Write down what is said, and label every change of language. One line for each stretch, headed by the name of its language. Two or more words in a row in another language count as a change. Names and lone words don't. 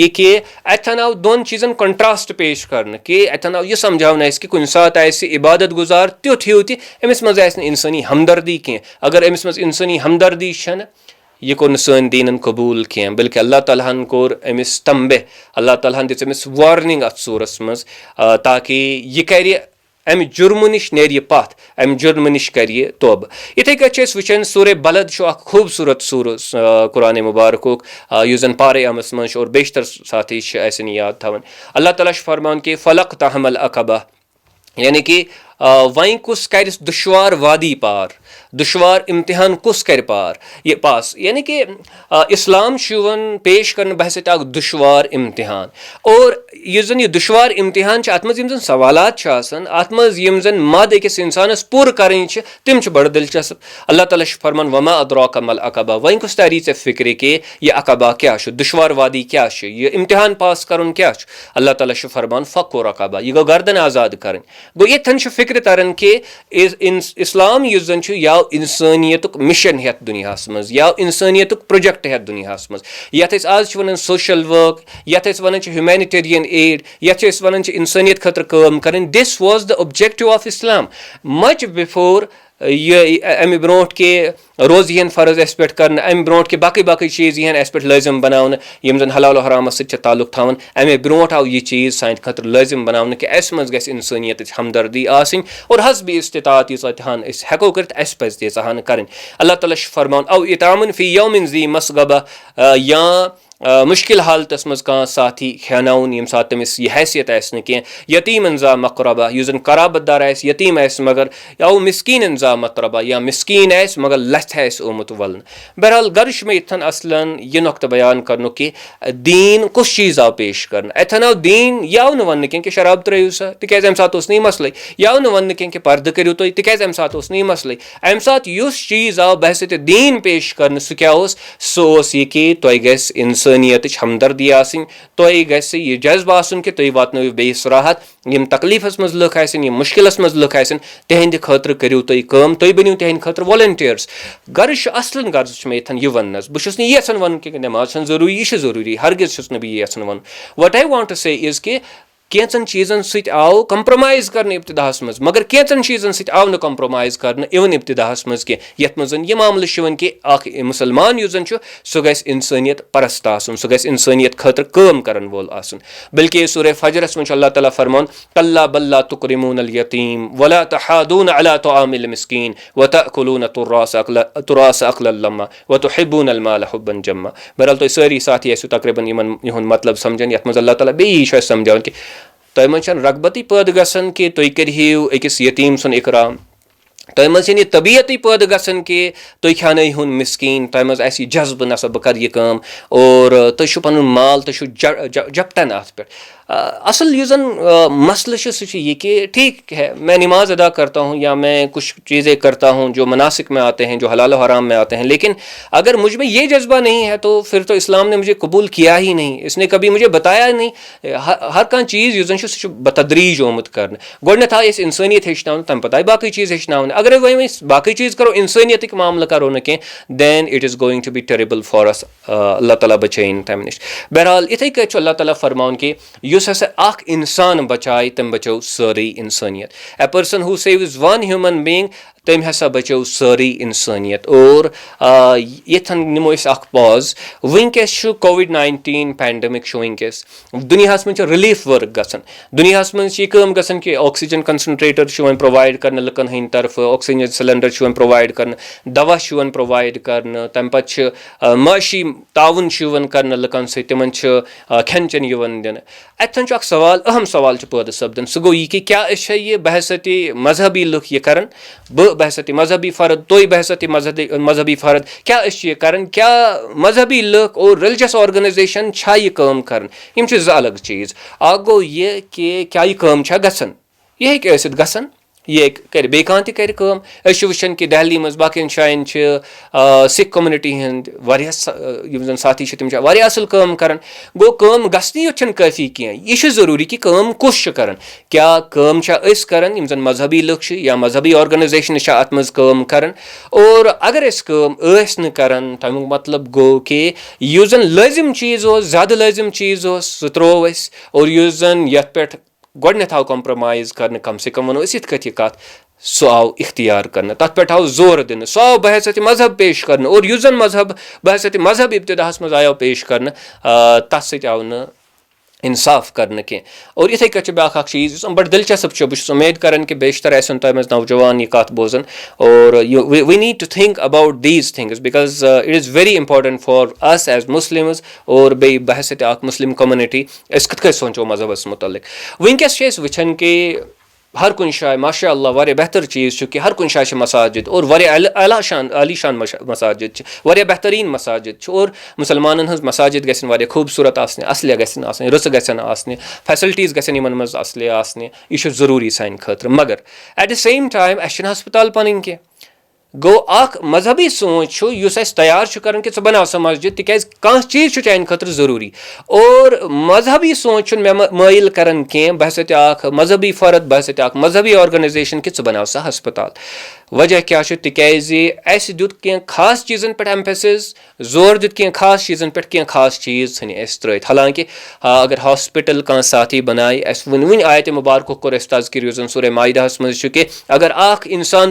Kashmiri: कि अतन आव दोन चीज़न कंट्रास्ट पेश करने कि अतन आव यह समझावन कि कुछ सात इबादत गुजार त्युथ हिू अमिस मज इंसानी हमदर्दी कह अगर अमिस मज इंसानी हमदर्दी यह कोर सन दीनन कबूल कह बल्कि अल्लाह तालाहन कोर अमिस तंबे अल्लाह तालाहन दिस अमिस वार्निंग अत सूरस मज ताकि यह कर अमि जुर्म नश नेर पथ अमि जुर्म नश कर तोब इथे कट वचन सूर बलद खूबसूरत सूर कुरान मुबारक यु जन पारे अमस मज और बेशतर साथी याद थवन अल्लाह ताला फरमान कि
Arabic: فلا اقتحم العقبة
Kashmiri: यानी कि वहीं कुस कर दुश्वार वादी पार दुश्वार इम्तिहान कुस कर पार ये पास यानी कि इस्लाम शुवन पेश कर बहसत अख दुश्वार इम्तिहान और यह जन यह दुश्वार इम्तिहान अत मज जन सवालात अत मज जन मद अकिस इंसानस पूर करें तिम बड़ दिलचस्प अल्लाह ताला फरमान
Arabic: وما أدراك ما العقبة
Kashmiri: वहीं कुस तारी ऐ फिक्र कि यह अकबा क्या दुश्वार वादी क्या यह इम्तिहान पास कर क्या अल्लाह ताला फरमान
Arabic: فك رقبة
Kashmiri: यह गो गर्दन आज़ाद कर गो ये फिक्र तरन कि इस्लाम युस जन या इंसानियत मिशन हेत दुनिया मज या इंसानियत प्रोजेक्ट हेत दुनिया मज यथ आज वन
English: social work
Kashmiri: यथ वन
English: humanitarian aid
Kashmiri: यथ वन इंसानियत खतर काम करें
English: this was the objective of Islam much before
Kashmiri: अमि ब्रोट के रोज़ यहन फ़र्ज अस पे कर अमि ब्रोट के बाकी चीज़ यहन अस पे लाजिम बनावन यम जन हलाल हराम सत ताल्लुक थवन अमि ब्रोट आव यह चीज़ सान खतर लाजिम बनावन कि अस मज गस इंसानियत हमदर्दी आसिन और हसब इस्तिताअत यीहान अस हेको कर अस पज तीहान करें अल्लाह ताला फरमान
Arabic: أو إطعام في يوم ذي مسغبة
Kashmiri: या मुश्किल हालतस मज कह साथी खेनाउन यम सात तमिस यह हैसियत कह
Arabic: يتيما ذا مقربة
Kashmiri: यु जन कराबतदार यतीम मगर या
Arabic: مسكينا ذا متربة
Kashmiri: या मिस्कीन मगर लथ ओमुत वलन बहरहाल गर्श में इथन असलन यह नुक्त बयान कर कि दीन कुछ चीज़ आव पेश कर अथन आव दीन यव न वन कह कि शराब त्रो सा तिकाज अमि सात नी मसले यव न वन कह कि पर्द करू तुम तिकाज अमि सात नी मसले अमि सात युस चीज़ आव बहसत दीन पेश कर सह क्या सह यह कि तुह गस इंसानियत हमदर्दी आसिन तुह गस यह जज्ब आसन कि तुह वातनव बेस राहत यम तकलीफस मज लुक आसिन यम मुश्किलस मज लुक आसिन तिहंद खतर करू तुह काम तुह बनियो तिहंद खतर वॉलंटियर्स गर्ज असलन गर्ज मे इथन यह वन बहुत यन वन कि नमाज जरूरी यह जरूरी हरगिज बह यन वन
English: what I want to say is
Kashmiri: कि कैंचन चीज़न सत आव कंप्रोमाइज कर इब्तिदाहस मज मगर कैंचन चीज़न सत आव न कंप्रोमाइज कर इवन इब्तिदाहस मज कह यथ मज यह मामल कि अख मुसलमान युस जन सह गस इंसानियत परस्त आसन सह गस इंसानियत खतर काम करन वोल आसन बल्कि सूरह फजरस मज अल्लाह ताला फरमान
Arabic: كلا بل لا تكرمون اليتيم ولا تحاضون على طعام المسكين وتأكلون التراث أكلا لما وتحبون المال حبا جما
Kashmiri: बहरहाल तो सारी साथी ऐसे तकरीबन यहन मतलब समझन यथ मज अल्लाह ताला बेयी समझावन कि तुह मज रगबती पैद गसन कि तुह करियो अकिस यतीम सुन इकराम तुह मज यह तबीयत पैद गसन कि तुह खेन मिस्कीन तुह मज जज्ब नसा बह कर यह काम और तुह पन माल तुह जपटन अत पे असल यह जन मसल सह यह कि
Hindi: ठीक है मैं नमाज अदा करता हूँ या मैं कुछ चीज़ें करता हूँ जो मनासिक में आते हैं जो हलाल हराम में आते हैं लेकिन अगर मुझ में ये जज्बा नहीं है तो फिर तो इस्लाम ने मुझे कबूल किया ही नहीं इसने कभी मुझे बताया नहीं
Kashmiri: हर कह चीज़ युस जन बतदरीज ओमुत कर गोडनथ आय इंसानियत हेचन तम पता बाकी चीज़ हेचन अगर वही बाकी चीज़ करो इंसानियत मामला करो न कह
English: then it is going to be terrible for us
Kashmiri: अल्लाह ताला बचाइन तम नश बहरहाल इथे कह अल्लाह ताला फरमान कि युस हसा अख इंसान बचाए तम बचो सारी इंसानियत
English: a person who saves one human being
Kashmiri: तम हसा बचो सारी इंसानियत और यथन निमो अख पॉज वनकस
English: COVID-19 pandemic
Kashmiri: वनकस
Hindi: दुनिया में
English: relief work
Kashmiri: गसन
Hindi: दुनिया में
Kashmiri: गसन कि
English: oxygen concentrator provide
Kashmiri: कर लुकन हंद तरफ ऑक्सीजन
English: cylinder provide
Kashmiri: कर दवा प्रोवाइड कर तम पे माशी ताउन कर लुकन सत तिमन खेन चन दिन अतन सवाल अहम सवाल पैदा सपदन सह गो यह कि क्या यह बहसत मजहबी लुक यह कर बहसत मजहबी फ़र्द तो बहसत मजहबी फ़र्द क्या यह कर क्या मजहबी लुक और
English: religious organization
Kashmiri: यह काम कर अलग चीज़ अ गो यह कि क्या यह काम गसन यह गसन ये कर बे कान कर कम वुचान कि दिल्ली मज बाकी जायन सिख कम्युनिटी हंद वारिया साथी तिम वारिया असल कम करन गो कम गसनी योत काफ़ी कह यह ज़रूरी कि कम कुछ करन क्या कम करन यम जन मजहबी लुक या मजहबी ऑर्गेनाइजेशन अत मज कम करन और अगर अस कम न करन तमुक मतलब गो कि युस जन लाजिम चीज़ ज़्यादा लाजिम चीज़ सह त्रोव अस और युस जन यथ पे गोडनेथ आव कॉम्प्रोमाइज करने कम से कम वनो इस कथ यह कथ सह आव इख्तियार करने तथ पे आव जोर दिन सह आव बहसत मजहब पेश करने और युस जन मजहब बहसत मजहब इब्तिदाहस मज आयो पेश करने तथ सत आव न इंसाफ करने कह और इथे कह ब्या चीज़ बड़ दिलचस्प बस उम्मीद कर कि बेशतर आसन तुम नौजवान यह कथ बोजन और
English: we need to think about these things because it is very important for us as Muslims
Kashmiri: और बे बहसत
English: Muslim community
Kashmiri: अस कथ सोचो मजहबस मुतलिक वनकस वुचान कि हर कुन जाए
Arabic: ما شاء الله
Kashmiri: वारिया बेहतर चीज़ कि हर कुन जाए मसाजिद और वारिया आलीशान मसाजिद वारिया बेहतरीन मसाजिद और मुसलमानन हज मसाजिद गसन वारिया खूबसूरत आसने असलिया गसन आसने रुस गसन आसने फैसिलिटीज़ गसन यमन मज असलिया आसने यह ज़रूरी सान खतर मगर
English: at the same time
Kashmiri: अस हस्पताल पन कह गो अख मजहबी सोच तैयार कर कि बनाव सा मस्जिद तिक कह चीज़ चान खतर ज़रूरी और मजहबी सोच मे माइल कर बहसत मजहबी फ़र्द बहसत मजहबी ऑर्गेनाइजेशन कि बनाव सा हस्पताल वजह क्या तिक दुत कह खास चीज़न पे एम्फेसिस जोर दित कह खास चीज़न पे कह खास चीज़ थ त्रित हालांकि अगर हॉस्पिटल कह साथी बनाए वन आयत मुबारक कोर तज़किर जन सूरह माइदाहस मज कि अगर अख इंसान